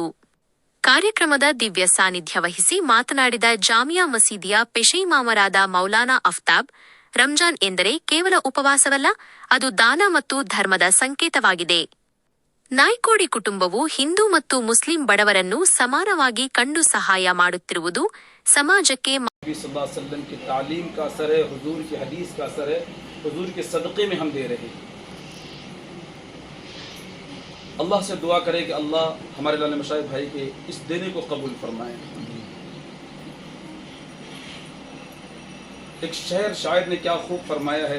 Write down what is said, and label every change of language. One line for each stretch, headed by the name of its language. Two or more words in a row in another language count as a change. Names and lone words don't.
Kannada: ಕಾರ್ಯಕ್ರಮದ ದಿವ್ಯ ಸಾನ್ನಿಧ್ಯ ವಹಿಸಿ ಮಾತನಾಡಿದ ಜಾಮಿಯಾ ಮಸೀದಿಯ ಪೆಶೈಮಾಮರಾದ ಮೌಲಾನಾ ಅಫ್ತಾಬ್, ರಂಜಾನ್ ಎಂದರೆ ಕೇವಲ ಉಪವಾಸವಲ್ಲ, ಅದು ದಾನ ಮತ್ತು ಧರ್ಮದ ಸಂಕೇತವಾಗಿದೆ. ನಾಯ್ಕೋಡಿ ಕುಟುಂಬವು ಹಿಂದೂ ಮತ್ತು ಮುಸ್ಲಿಂ ಬಡವರನ್ನು ಸಮಾನವಾಗಿ ಕಂಡು ಸಹಾಯ ಮಾಡುತ್ತಿರುವುದು समाजಕ್ಕೆ
Hindi: सल्लल्लाहु की तालीम का असर है, हुजूर की हदीस का असर है, हुजूर के सदक़े में हम दे रहे हैं. अल्लाह से दुआ करें कि अल्लाह हमारे लाल मशाइख भाई के इस देने को कबूल फरमाए. एक शायर ने क्या खूब फरमाया है.